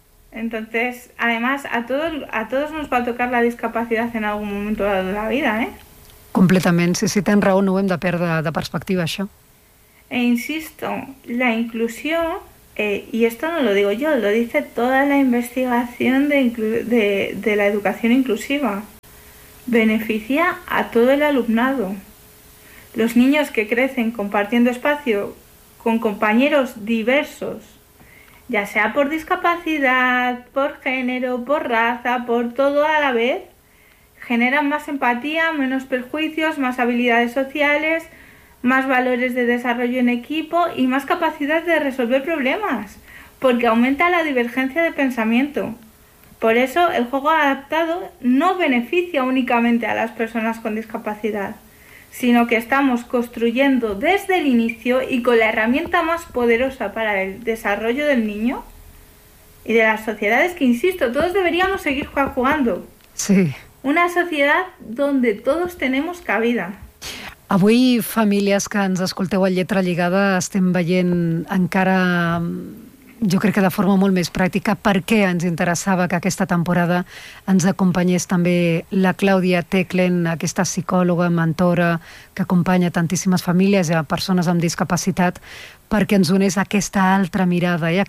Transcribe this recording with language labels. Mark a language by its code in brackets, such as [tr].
[es] Entonces, además, a todos nos va a tocar la discapacidad en algún momento de la vida, ¿eh? [ca] Completament. Sí, sí, tens raó, no ho hem de perdre de perspectiva, això. [es] E insisto, la inclusión... y esto no lo digo yo, lo dice toda la investigación de la educación inclusiva. Beneficia a todo el alumnado. Los niños que crecen compartiendo espacio con compañeros diversos, ya sea por discapacidad, por género, por raza, por todo a la vez, generan más empatía, menos perjuicios, más habilidades sociales... más valores de desarrollo en equipo y más capacidad de resolver problemas, porque aumenta la divergencia de pensamiento. Por eso el juego adaptado no beneficia únicamente a las personas con discapacidad, sino que estamos construyendo desde el inicio y con la herramienta más poderosa para el desarrollo del niño y de las sociedades que, insisto, todos deberíamos seguir jugando. Sí. Una sociedad donde todos tenemos cabida. [ca] Avui, famílies que ens escolteu a Lletra Lligada, estem veient encara, jo crec que de forma molt més pràctica, per què ens interessava que aquesta temporada ens acompanyés també la Clàudia Teclen, aquesta psicòloga, mentora, que acompanya tantíssimes famílies i persones amb discapacitat, perquè ens donés aquesta altra mirada, eh?